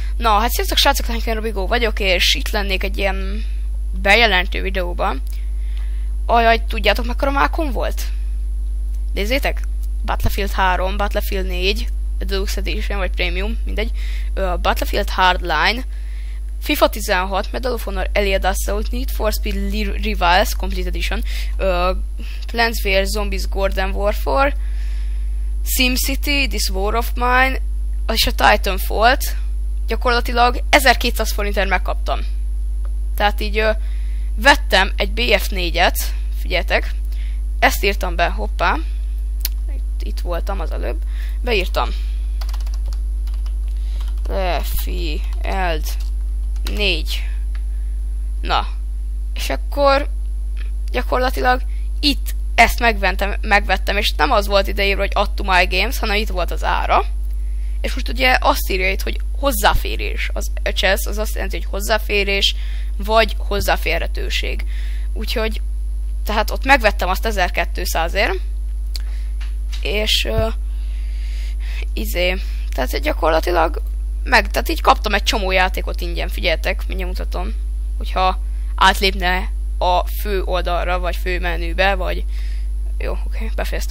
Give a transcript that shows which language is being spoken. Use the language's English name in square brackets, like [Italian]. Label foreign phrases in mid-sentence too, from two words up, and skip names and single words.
[Hungarian] Na, hát sziasztok srácok, én Robigó vagyok, és itt lennék egy ilyen bejelentő videóban. Ajaj, tudjátok mekkora mákon volt? Nézzétek! Battlefield 3, Battlefield 4, Deluxe Edition vagy Premium, mindegy. Battlefield Hardline, FIFA 16, Medal of Honor Elite Assault, Need for Speed Rivals, Complete Edition, Plants vs Zombies Garden Warfare, SimCity, This War of Mine, és a Titanfall-t gyakorlatilag 1200 forintért megkaptam. Tehát így vettem egy BF4-et, figyeljetek, ezt írtam be, hoppá, itt voltam az előbb, beírtam Battlefield 4. Na, és akkor gyakorlatilag itt ezt megvettem, és nem az volt ideírva, hogy [English] add to my games, [Hungarian] hanem itt volt az ára. És most ugye azt írja itt, hogy hozzáférés. Az access az azt jelenti, hogy hozzáférés, vagy hozzáférhetőség. Úgyhogy, tehát ott megvettem azt 1200-ért, és tehát gyakorlatilag tehát így kaptam egy csomó játékot ingyen, figyeljetek, mindjárt mutatom, hogyha átlépne a fő oldalra, vagy fő menübe, vagy jó, oké, befejeztem.